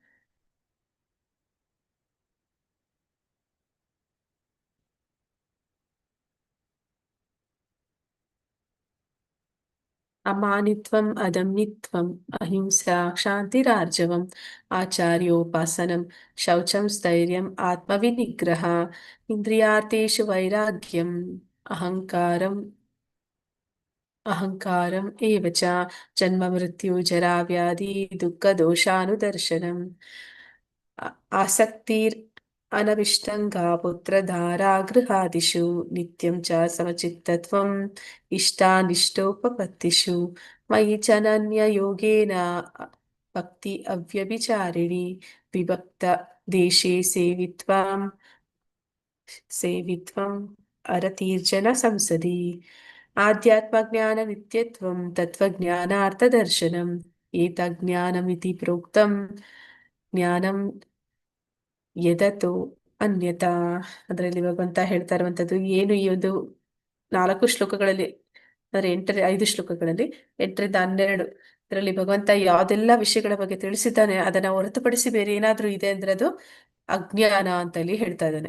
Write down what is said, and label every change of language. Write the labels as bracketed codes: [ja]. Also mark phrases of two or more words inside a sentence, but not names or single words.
[sa] ಅಮಾನಿತ್ವಂ ಅದಮ್ನಿತ್ವಂ ಅಹಿಂಸಾ ಕ್ಷಾಂತಿರಾರ್ಜವಂ ಆಚಾರ್ಯೋಪಾಸನಂ ಶೌಚಂ ಸ್ಥೈರ್ಯಂ ಆತ್ಮವಿನಿಗ್ರಹ ಇಂದ್ರಿಯಾರ್ಥೇಷು ವೈರಾಗ್ಯಂ ಅಹಂಕಾರಂ ಏವ ಚ ಜನ್ಮ ಮೃತ್ಯು ಜರಾ ವ್ಯಾಧಿ ದುಃಖ ದೋಷಾನುದರ್ಶನಂ ಆಸಕ್ತಿರ್ ಅನವಿಷ್ಟಂಗಾ ಪುತ್ರಧಾರಾ ಗೃಹಾದಿಷು ನಿತ್ಯಂ ಚ ಸಮಚಿತ್ತತ್ವಂ ಇಷ್ಟಾನಿಷ್ಟೋಪಪತ್ತಿಷು ಮಯಿ ಚನನ್ಯ ಯೋಗೇನ ಭಕ್ತಿ ಅವ್ಯಭಿಚಾರಿಣಿ ವಿಭಕ್ತ ದೇಶೇ ಸೇವಿತ್ವಂ ಅರತೀರ್ಜನ ಸಂಸದಿ ಆಧ್ಯಾತ್ಮ ಜ್ಞಾನ ನಿತ್ಯತ್ವಂ ತತ್ವಜ್ಞಾನಾರ್ಥದರ್ಶನಂ ಏತಜ್ಞಾನಮಿತಿ ಪ್ರೋಕ್ತಂ ಜ್ಞಾನಂ ಯದತೋ ಅನ್ಯತಾ. [kn] ಅದರಲ್ಲಿ ಭಗವಂತ ಹೇಳ್ತಾ ಇರುವಂತದ್ದು ಏನು, ಈ ಒಂದು 4 ಶ್ಲೋಕಗಳಲ್ಲಿ ಅಂದ್ರೆ 5 ಶ್ಲೋಕಗಳಲ್ಲಿ 8ರಿಂದ 12 ಇದರಲ್ಲಿ ಭಗವಂತ ಯಾವ್ದೆಲ್ಲ ವಿಷಯಗಳ ಬಗ್ಗೆ ತಿಳಿಸಿದ್ದಾನೆ ಅದನ್ನ ಹೊರತುಪಡಿಸಿ ಬೇರೆ ಏನಾದ್ರೂ ಇದೆ ಅಂದ್ರೆ ಅದು ಅಜ್ಞಾನ ಅಂತ ಇಲ್ಲಿ ಹೇಳ್ತಾ ಇದ್ದಾನೆ.